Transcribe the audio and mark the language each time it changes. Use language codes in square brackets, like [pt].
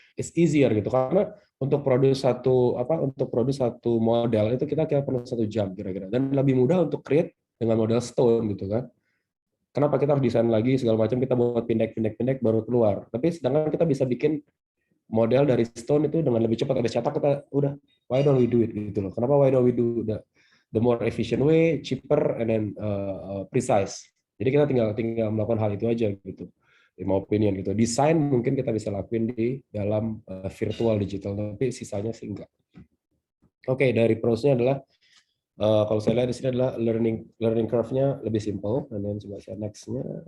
[en] It's easier [id] gitu karena untuk produce satu model itu kita perlu 1 jam kira-kira, dan lebih mudah untuk create dengan model stone gitu kan. Kenapa kita harus desain lagi segala macam, kita buat pendek baru keluar. Tapi sedangkan kita bisa bikin model dari stone itu dengan lebih cepat, ada cetak, kita udah, [en] why don't we do it [id] gitu loh. [en] Kenapa why don't we do the more efficient way, cheaper and then precise. [id] Jadi kita tinggal melakukan hal itu aja gitu. [en] In my opinion [id] gitu. Desain mungkin kita bisa lakuin di dalam virtual digital, tapi sisanya sih enggak. Oke, dari pros-nya adalah kalau saya lihat di sini adalah learning curve-nya lebih simple, dan then coba saya next-nya.